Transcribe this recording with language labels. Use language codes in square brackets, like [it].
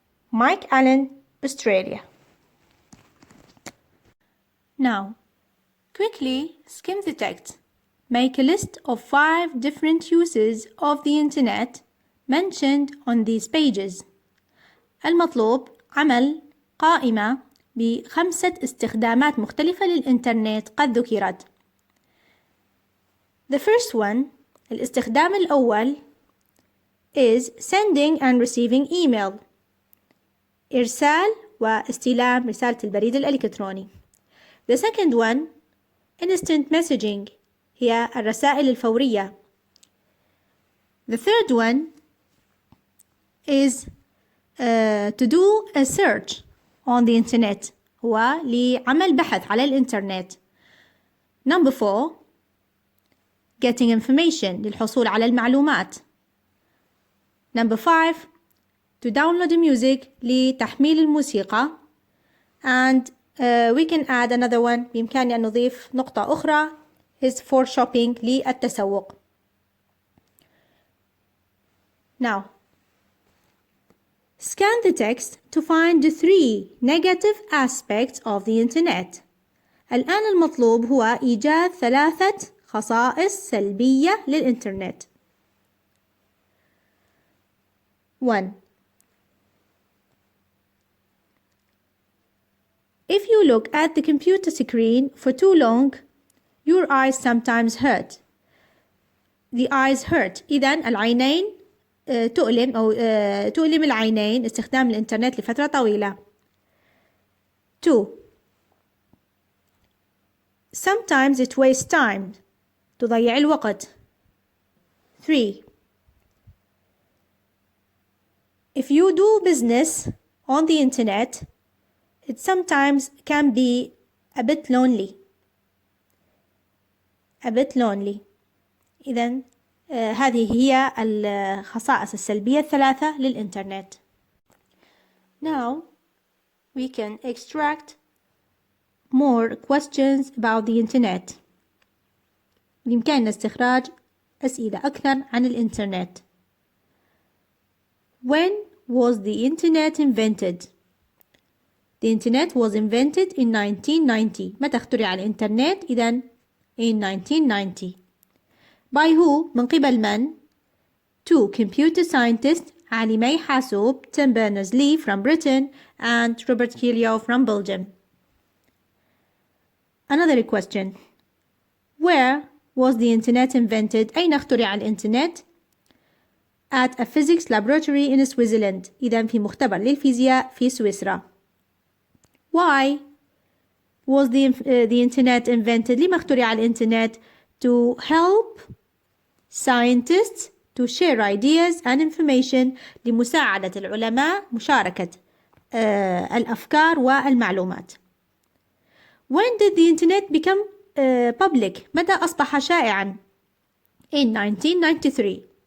[en] Mike Allen, Australia. Now, quickly skim the text. Make a list of 5 different uses of the internet mentioned on these pages. [ar] المطلوب عمل قائمة ب5 استخدامات مختلفة للإنترنت قد ذكرت. [en] The first one, [ar] الاستخدام الأول [en] is sending and receiving email. [ar] إرسال واستلام رسالة البريد الإلكتروني. [en] The second one, instant messaging. [ar] هي الرسائل الفورية. [en] The third one is to do a search on the internet. [ar] هو لعمل بحث على الإنترنت. [en] Number 4, getting information [ar] للحصول على المعلومات. [en] Number 5, to download music [ar] لتحميل الموسيقى. [en] And we can add another one. [ar] بإمكاني أن نضيف نقطة أخرى [en] is for shopping [ar] للتسوق. [en] Now, scan the text to find the 3 negative aspects of the internet. [ar] الآن المطلوب هو إيجاد 3 خصائص سلبية للإنترنت. [en] 1. If you look at the computer screen for too long, your eyes sometimes hurt. The eyes hurt. [ar] إذن العينين تؤلم أو تؤلم العينين استخدام الإنترنت لفترة طويلة. [en] 2. Sometimes it wastes time. [ar] تضيع الوقت. 3. [en] If you do business on the internet, it sometimes can be a bit lonely. A bit lonely. [ar] إذن هذه هي الخصائص السلبية 3 للإنترنت. [en] Now we can extract more questions about the internet. [ar] بإمكاننا استخراج أسئلة أكثر عن الإنترنت. [en] When was the internet invented? The internet was invented in 1990. [ar] متى اخترع الإنترنت؟ إذن [en] in 1990. By who? [ar] من قبل من؟ [en] 2 computer scientists [ar] عالمي حاسوب [en] Tim Berners-Lee from Britain and Robert Killiau from Belgium. Another question. Where was the internet invented? [ar] أين اخترع الإنترنت؟ [en] At a physics laboratory in Switzerland. [ar] إذن في مختبر للفيزياء في سويسرا. [en] Why was the internet invented? [ar] لما اخترع الإنترنت؟ [en] To help scientists to share ideas and information. [ar] لمساعدة العلماء مشاركة الأفكار والمعلومات. [en] When did the internet become public? [ar] متى أصبح شائعا؟ [en] In 1993.